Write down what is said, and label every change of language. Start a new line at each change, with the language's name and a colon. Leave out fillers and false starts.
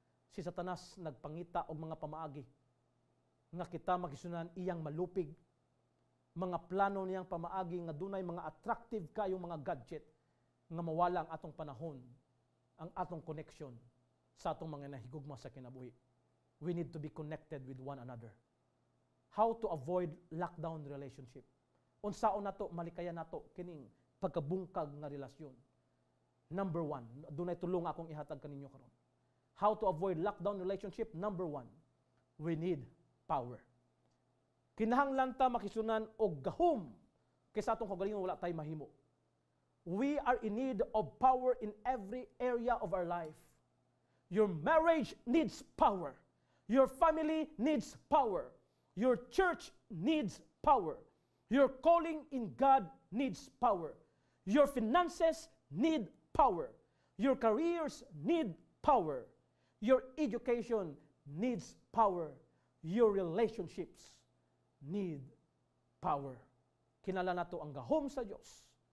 Cebuano: Si Satanas nagpangita og mga pamaagi nga kita makisunan iyang malupig, mga plano niyang pamaagi nga dunay mga attractive kayong mga gadget nga mawala ang atong panahon, ang atong connection sa atong mga nahigugma sa kinabuhi.
English: We need to be connected with one another. How to avoid lockdown relationship?
Cebuano: Unsaon nato malikayan nato kining pagkabungkag nga relasyon. Number 1, dunay tulong akong ihatag kaninyo karon.
English: How to avoid lockdown relationship? Number 1, we need power.
Cebuano: Kinahanglan ta makisunan og gahom kaysa atong kagalingon wala tay mahimo.
English: We are in need of power in every area of our life. Your marriage needs power. Your family needs power. Your church needs power. Your calling in God needs power. Your finances need power. Your careers need power. Your education needs power. Your relationships need power.
Cebuano: Kinala nato ang gahom sa Dios.